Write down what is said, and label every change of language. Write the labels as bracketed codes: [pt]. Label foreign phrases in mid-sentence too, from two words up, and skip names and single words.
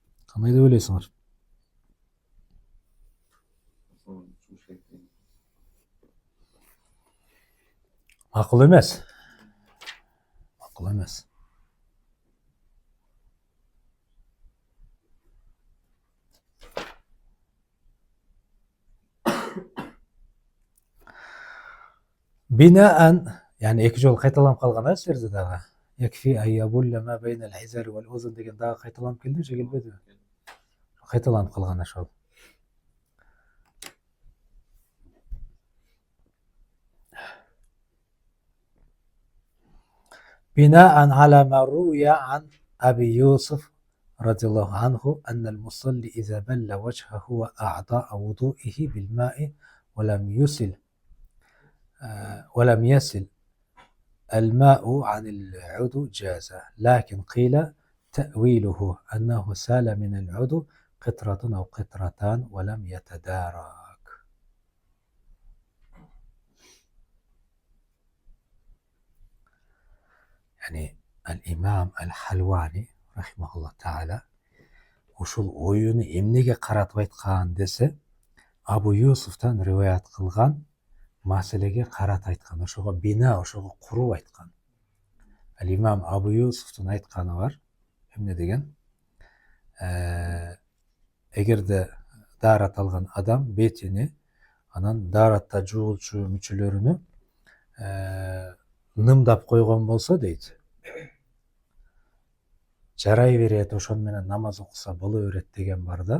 [ky] Кандай деп ойлойсуңар? Макул эмес. Макул эмес. [ar] بناءً، يعني [ky] iki жолу кайталанып калган а жерде дагы. [ar] يكفي أن يبل ما بين العذار والأذن [ky] деген дагы кайталанып келди же келбеди? Кайталанып калган ошол. [ar] بناء على ما روي عن أبي يوسف رضي الله عنه أن المصلي إذا بل وجهه وأعضاء وضوئه بالماء ولم يسل الماء عن العضو جاز، لكن قيل تأويله أنه سال من العضو قطرة أو قطرتان ولم يتدارك. يعني الإمام الحلواني رحمه الله تعالى [ky] ушул оюну эмнеге каратып айткан десе, Абу Юсуфтан риваят кылган маселеге карат айткан, ошого бина, ошого куруп айткан. Al-İmam Абу Юсуфтун айтканы бар. Эмне деген? Эгерде даарат алган адам бетини анан дааратта жугулчу мүчөлөрүнү нымдап койгон болсо дейт, жарай берет, ошону менен намаз окуса боло берет деген бар да.